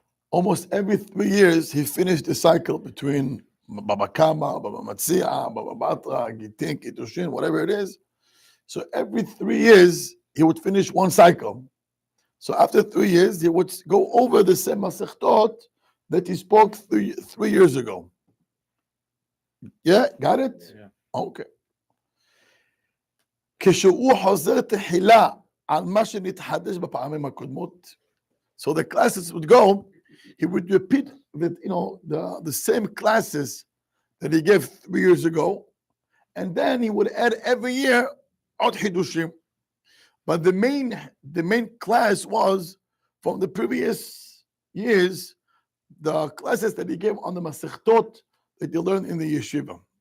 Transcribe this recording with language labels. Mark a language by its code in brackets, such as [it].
[en] Almost every 3 years, he finished the cycle between Baba Kama, Baba Matzia, Baba Batra, Gitin, Kitushin, whatever it is. So every 3 years, he would finish one cycle. So after 3 years, he would go over the same Masechtot that he spoke 3 years ago. Yeah, got it? Yeah. Okay. [he] כשהוא חוזר תחילה על מה שנתחדש בפעמים הקודמות. [en] So the classes would go, he would repeat the same classes that he gave 3 years ago, and then he would add every year [he] עוד חידושים. [en] But the main class was from the previous years, the classes that he gave on the Masechtot that you learned in the yeshiva.